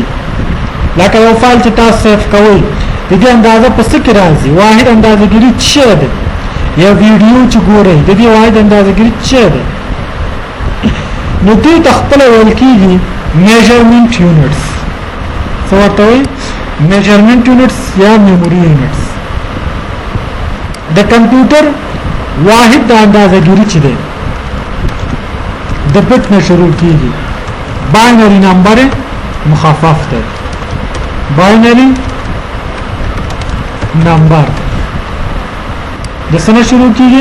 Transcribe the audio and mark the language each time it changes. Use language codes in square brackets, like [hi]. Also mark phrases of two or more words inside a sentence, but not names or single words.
[ps] لکه یو فایل چې تاسو سیف کوئ د دې اندازه په څه کې راځي؟ واحد اندازه ګیری څه ده؟ یا ویډیو چې ګورئ د دې واحد اندازه ګیری څه ده؟ نو دې خپل ویل کېږي [en] measurement units. [ps] څه ورته وایي؟ [en] measurement units or memory units. [ps] د کمپیوټر واحد د اندازه ګیری چې دی د بټ نه شروع کیږي. [en] binary number [ps] مخفف دی. [en] binary number [ps] د څه نه شروع کیږي؟